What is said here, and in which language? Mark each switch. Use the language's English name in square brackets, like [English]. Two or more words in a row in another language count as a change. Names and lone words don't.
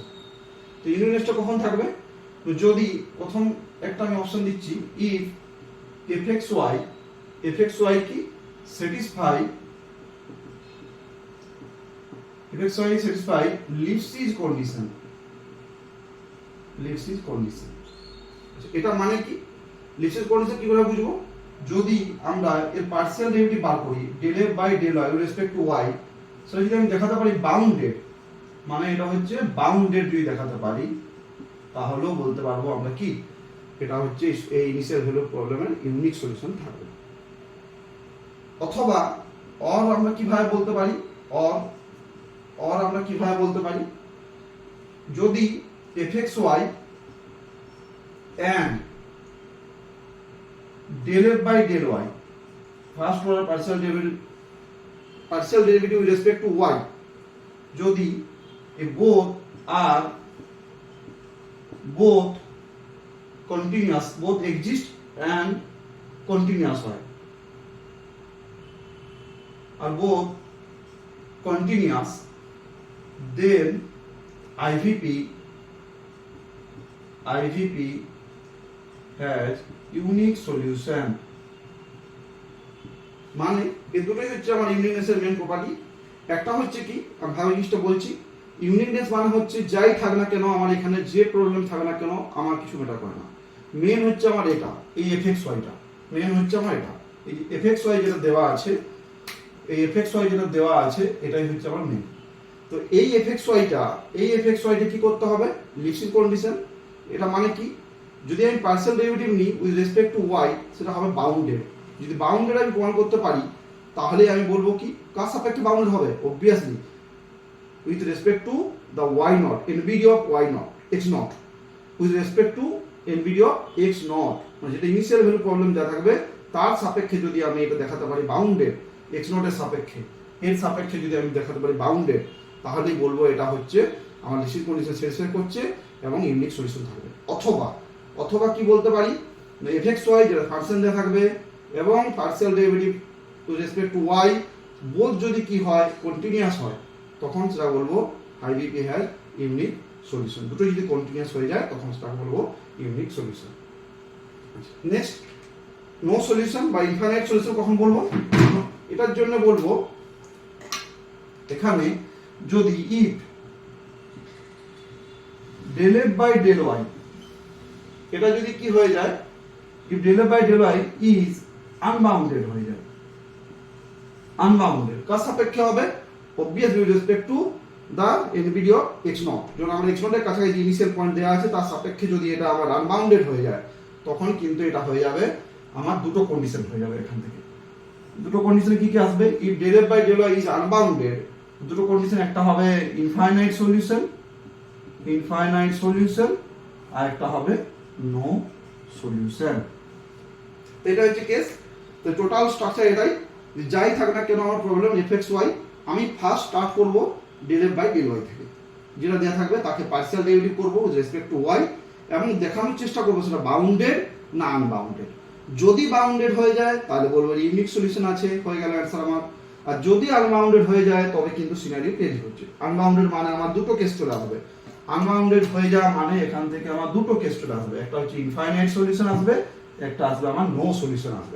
[Bangla] তো ইউনিকনেসটা কখন থাকবে, তো যদি প্রথম একটা আমি অপশন দিচ্ছি, ইফ fxy কি [English] satisfy Lipschitz condition, Lipschitz condition। [Bangla] এটা মানে কি Lipschitz condition কিভাবে বুঝবো, যদি আমরা এর [English] partial derivative [Bangla] বার করি [English] del f by del y with respect to y, [Bangla] সেটা যদি আমি দেখাতে পারি বাউন্ডেড, মানে এটা হচ্ছে বাউন্ডেড যদি দেখাতে পারি, তাহলেও বলতে পারবো আমরা কি এটা হচ্ছে এই [English] initial value problem-er unique solution [Bangla] থাকবে। অথবা অর আমরা কিভাবে বলতে পারি, অর আমরা কিভাবে বলতে পারি, যদি fxy [English] and del f by del y, first order partial derivative with respect to y, যদি both are continuous, both exist and continuous [Bangla] হয়, আর [English] both continuous, then IVP has unique solution। [Bangla] মানে এই দুটোই হচ্ছে আমার ইউনিকনেসের [English] main property. [Bangla] একটা হচ্ছে কি, আমি ভালো জিনিসটা বলছি, ইউনিকনেস মানে হচ্ছে যাই থাক না কেন, আমার এখানে যে প্রবলেম থাক না কেন আমার কিছু ম্যাটার করে না। মেন হচ্ছে আমার এটা, এই fxyটা মেন হচ্ছে আমার এটা, এই fxy যেটা দেওয়া আছে, এই fxy যেটা দেওয়া আছে এটাই হচ্ছে আমার মেন। তো এই fxyটা কি করতে হবে, [English] Lipschitz condition. [Bangla] এটা মানে কি, যদি আমি [English] partial derivative [Bangla] নিই [English] with respect to y, [Bangla] সেটা হবে বাউন্ডেড। যদি বাউন্ডেড আমি প্রমাণ করতে পারি তাহলে আমি বলবো কি কার সাপেক্ষে বাউন্ডেড হবে, [English] obviously with respect to the y naught, nbd of y naught, x naught, with respect to nbd of x naught, [Bangla] মানে যেটা [English] initial value problem [Bangla] যা থাকবে তার সাপেক্ষে যদি আমি এটা দেখাতে পারি বাউন্ডেড, [English] x naught [Bangla] এর সাপেক্ষে, এর সাপেক্ষে যদি আমি দেখাতে পারি বাউন্ডেড, তাহলেই বলবো এটা হচ্ছে আমার [English] Lipschitz condition satisfy [Bangla] করছে এবং [English] unique solution [Bangla] থাকবে। অথবা কি বলতে পারি, fxy যেটা ফাংশন দেওয়া থাকবে এবং [English] partial derivative to respect to y both [Bangla] যদি কি হয় কন্টিনিউয়াস হয় তখন সেটা বলবো [English] IVP has unique solution. [Bangla] দুটো যদি কন্টিনিউয়াস হয়ে যায় তখন সেটা বলবো [English] unique solution. next no solution [Bangla] বা [English] infinite solution [Bangla] কখন বলবো? এটার জন্য বলবো এখানে যদি [English] if del f by del y [Bangla] এটা যদি কি হয়ে যায়, if del f by del y is unbounded হয়ে যায়, unbounded কার সাপেক্ষে হবে? [English] obviously with respect to the NBD of x0, [Bangla] যখন আমরা x0 এর কাছাকাছি [English] initial point [Bangla] দেওয়া আছে তার সাপেক্ষে যদি এটা আবার আনবাউন্ডেড হয়ে যায় তখন কিন্তু এটা হয়ে যাবে আমার দুটো কন্ডিশন হয়ে যাবে। এখান থেকে দুটো কন্ডিশন কি কি আসবে? [English] if del f by del y is unbounded [Bangla] দুটো কন্ডিশন, একটা হবে [English] infinite solution, infinite solution, [Bangla] আর একটা হবে [English] no solution. [Bangla] এটা হচ্ছে কেস। তো [English] total structure [Bangla] এটাই, যাই থাক না কেন আমার প্রবলেম fxy আমি [English] first start [Bangla] করব [English] del f by del y [Bangla] থেকে, যেটা দেওয়া থাকবে তাকে [English] partial derivative [Bangla] করব [English] with respect to y [Bangla] এবং দেখানোর চেষ্টা করব সেটা বাউন্ডেড না আনবাউন্ডেড। যদি বাউন্ডেড হয়ে যায় তাহলে বলবো [English] unique solution [Bangla] আছে, হয়ে গেল অ্যান্সার আমার। আর যদি আনবাউন্ডেড হয়ে যায় তবে কিন্তু [English] scenario change [Bangla] হচ্ছে। আনবাউন্ডেড মানে আমার দুটো কেস চলে আসবে, আনবাউন্ডেড হয়ে যাওয়া মানে এখান থেকে আমার দুটো কেস চলে আসবে, একটা হচ্ছে [English] infinite solution [Bangla] আসবে, একটা আসবে আমার [English] no solution [Bangla] আসবে।